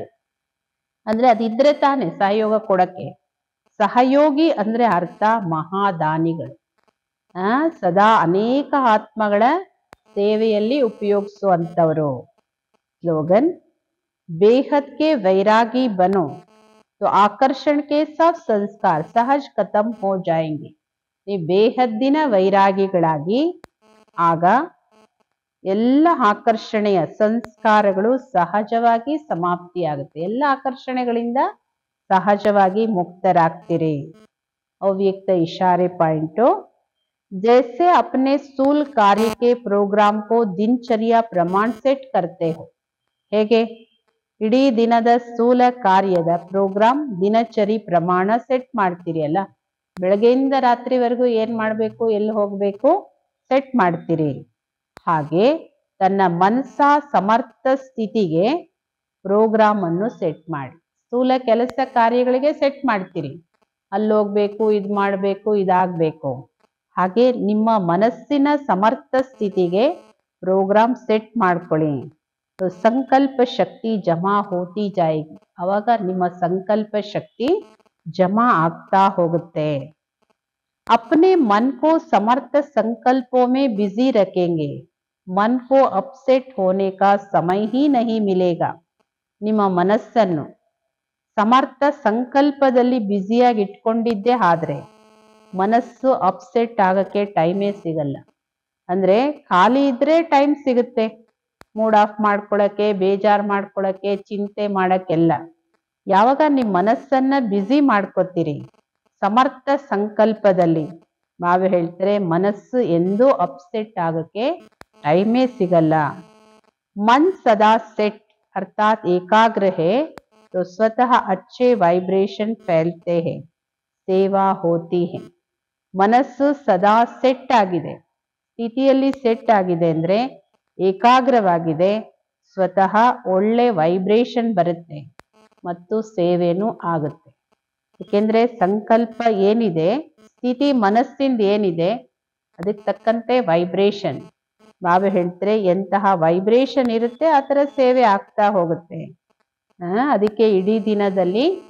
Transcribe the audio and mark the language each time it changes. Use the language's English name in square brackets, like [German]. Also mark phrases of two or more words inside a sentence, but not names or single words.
[Kannada] ಅಂದ್ರೆ ಅದಿದ್ರೆ ತಾನೆ ಸಹಯೋಗ ಕೊಡಕ್ಕೆ. ಸಹಯೋಗಿ ಅಂದ್ರೆ ಅರ್ಥ ಮಹಾದಾನಿಗಳು. ಸದಾ ಅನೇಕ ಆತ್ಮಗಳ ಸೇವೆಯಲ್ಲಿ ಉಪಯೋಗಿಸುವಂತವರು. [Hindi] स्लोगन, बेहद के वैरागी बनो तो आकर्षण के सब संस्कार सहज खत्म हो जाएंगे. [Kannada] ನೀವು ಬೇಹದ್ದಿನ ವೈರಾಗಿಗಳಾಗಿ ಆಗ ಎಲ್ಲ ಆಕರ್ಷಣೆಯ ಸಂಸ್ಕಾರಗಳು ಸಹಜವಾಗಿ ಸಮಾಪ್ತಿಯಾಗುತ್ತೆ. ಎಲ್ಲ ಆಕರ್ಷಣೆಗಳಿಂದ ಸಹಜವಾಗಿ ಮುಕ್ತರಾಗ್ತೀರಿ. ಅವ್ಯಕ್ತ ಇಶಾರೆ ಪಾಯಿಂಟು [Hindi] जैसे अपने स्थूल कार्य के प्रोग्राम को दिनचर्या प्रमाण सेट करते हो [Kannada] ಹೇಗೆ ಇಡೀ ದಿನದ ಸ್ಥೂಲ ಕಾರ್ಯದ ಪ್ರೋಗ್ರಾಮ್ ದಿನಚರಿ ಪ್ರಮಾಣ ಸೆಟ್ ಮಾಡ್ತೀರಿ ಅಲ್ಲ ಬೆಳಗ್ಗೆಯಿಂದ ರಾತ್ರಿವರೆಗೂ ಏನ್ ಮಾಡಬೇಕು ಎಲ್ಲಿ ಹೋಗಬೇಕು ಸೆಟ್ ಮಾಡ್ತೀರಿ ಹಾಗೆ ತನ್ನ ಮನಸ್ಸ ಸಮರ್ಥ ಸ್ಥಿತಿಗೆ ಪ್ರೋಗ್ರಾಮ್ ಅನ್ನು ಸೆಟ್ ಮಾಡಿ ಸ್ಥೂಲ ಕೆಲಸ ಕಾರ್ಯಗಳಿಗೆ ಸೆಟ್ ಮಾಡ್ತೀರಿ ಅಲ್ಲಿ ಹೋಗ್ಬೇಕು ಇದು ಮಾಡಬೇಕು ಇದಾಗಬೇಕು ಹಾಗೆ ನಿಮ್ಮ ಮನಸ್ಸಿನ ಸಮರ್ಥ ಸ್ಥಿತಿಗೆ ಪ್ರೋಗ್ರಾಮ್ ಸೆಟ್ ಮಾಡ್ಕೊಳ್ಳಿ [Hindi] संकल्प शक्ति जमा होती जायेगी [Kannada] ಅವಾಗ ನಿಮ್ಮ ಸಂಕಲ್ಪ ಶಕ್ತಿ ಜಮಾ ಆಗ್ತಾ ಹೋಗುತ್ತೆ [Hindi] अपने मन को समर्थ संकल्पों में बिजी रखेंगे मन को अपसेट होने का समय ही नहीं मिलेगा [Kannada] ನಿಮ್ಮ ಮನಸ್ಸನ್ನು ಸಮರ್ಥ ಸಂಕಲ್ಪದಲ್ಲಿ ಬ್ಯುಸಿಯಾಗಿ ಇಟ್ಕೊಂಡಿದ್ದೇ ಆದ್ರೆ ಮನಸ್ಸು ಅಪ್ಸೆಟ್ ಆಗಕ್ಕೆ ಟೈಮೇ ಸಿಗಲ್ಲ ಅಂದ್ರೆ ಖಾಲಿ ಇದ್ರೆ ಟೈಮ್ ಸಿಗುತ್ತೆ [English] mood off [Kannada] ಮಾಡ್ಕೊಳಕ್ಕೆ ಬೇಜಾರು ಮಾಡ್ಕೊಳಕ್ಕೆ ಚಿಂತೆ ಮಾಡಕ್ಕೆಲ್ಲ ಯಾವಾಗ ನಿಮ್ಮ ಮನಸ್ಸನ್ನ ಬ್ಯುಸಿ ಮಾಡ್ಕೋತೀರಿ ಸಮರ್ಥ ಸಂಕಲ್ಪದಲ್ಲಿ ಬಾಬಾ ಹೇಳ್ತಾರೆ ಮನಸ್ಸು ಎಂದೂ ಅಪ್ಸೆಟ್ ಆಗಕ್ಕೆ ಟೈಮೇ ಸಿಗಲ್ಲ [Hindi] मन सदा सेट अर्थात एकाग्र है तो स्वतः अच्छे वाइब्रेशन फैलते हैं सेवा होती है [Kannada] ಮನಸ್ಸು ಸದಾ ಸೆಟ್ ಆಗಿದೆ ಸ್ಥಿತಿಯಲ್ಲಿ ಸೆಟ್ ಆಗಿದೆ ಅಂದ್ರೆ ಏಕಾಗ್ರವಾಗಿದೆ ಸ್ವತಃ ಒಳ್ಳೆ ವೈಬ್ರೇಷನ್ ಬರುತ್ತೆ ಮತ್ತು ಸೇವೆನೂ ಆಗುತ್ತೆ ಏಕೆಂದ್ರೆ ಸಂಕಲ್ಪ ಏನಿದೆ ಸ್ಥಿತಿ ಮನಸ್ಸಿಂದ ಏನಿದೆ ಅದಕ್ಕೆ ತಕ್ಕಂತೆ ವೈಬ್ರೇಷನ್ ಬಾಬಾ ಹೇಳ್ತಾರೆ ಎಂತಹ ವೈಬ್ರೇಷನ್ ಇರುತ್ತೆ ಆ ಥರ ಸೇವೆ ಆಗ್ತಾ ಹೋಗುತ್ತೆ ಅದಕ್ಕೆ ಇಡೀ ದಿನದಲ್ಲಿ